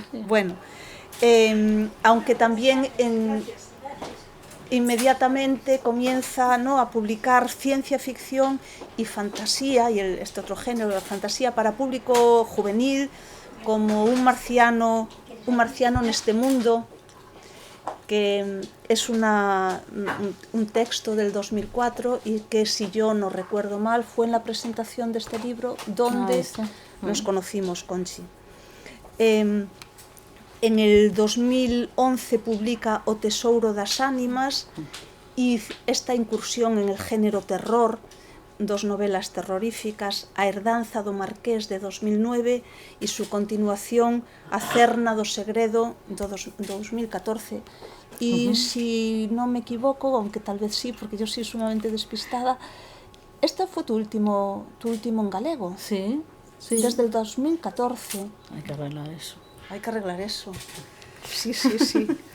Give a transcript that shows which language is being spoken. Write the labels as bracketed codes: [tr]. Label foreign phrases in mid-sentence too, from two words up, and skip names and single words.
[es] Sí, bueno, aunque también inmediatamente comienza, ¿no?, a publicar ciencia ficción y fantasía, y este otro género de fantasía para público juvenil, como un marciano en este mundo, que es un texto del 2004 y que, si yo no recuerdo mal, fue en la presentación de este libro donde nos conocimos, Conchi. En el 2011 publica O Tesouro das Ánimas e esta incursión en el género terror, dos novelas terroríficas, A herdanza do Marqués de 2009 e su continuación A cerna do segredo do 2014. Y si no me equivoco, aunque tal vez sí, porque yo soy sumamente despistada, este fue tu último en galego. Sí, sí. Desde el 2014. Hay que arreglar eso. Hay que arreglar eso. Sí, sí, sí.